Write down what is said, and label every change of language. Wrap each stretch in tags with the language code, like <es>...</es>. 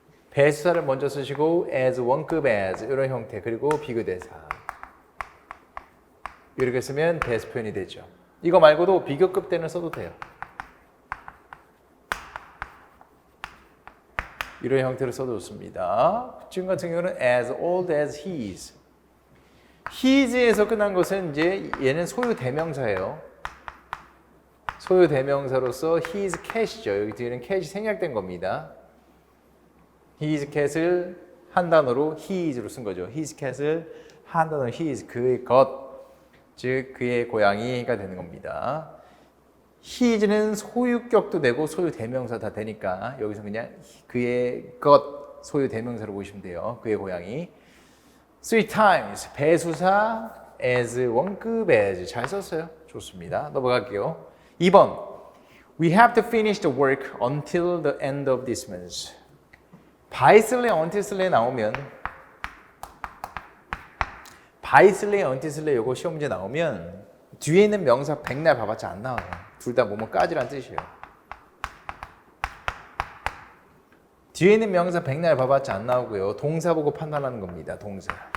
<ko>배수사를 먼저 쓰시고 as, 원급 as 이런 형태, 그리고 비교대사 이렇게 쓰면 배수 표현이 되죠. 이거 말고도 비교급 때는 써도 돼요. 이런 형태로 써도 좋습니다. 지금 같은 경우는</ko> <en>as old as he is.</en> <ko>his에서 끝난 것은 이제 얘는 소유 대명사예요. 소유 대명사로서 his cat이죠. 여기 뒤에는 cat이 생략된 겁니다. his cat을 한 단어로 his로 쓴 거죠. his cat을 한 단어로 his, 그의 것, 즉 그의 고양이가 되는 겁니다. his는 소유격도 되고 소유 대명사 다 되니까 여기서 그냥 그의 것, 소유 대명사로 보시면 돼요. 그의 고양이. 3 times, 배수사 as, 원급 as 잘 썼어요. 좋습니다. 넘어갈게요. 2번.</ko> <en>We have to finish the work until the end of this month.</en> <ko>by 쓸래, until 쓸래 나오면 by 쓸래, until 쓸래 요거 시험 문제 나오면 뒤에 있는 명사 백날 봐봤자 안 나와요. 둘 다 뭐뭐까지란 뜻이에요. 뒤에 있는 명사 백날 봐봤자 안 나오고요. 동사 보고 판단하는 겁니다. 동사.</ko>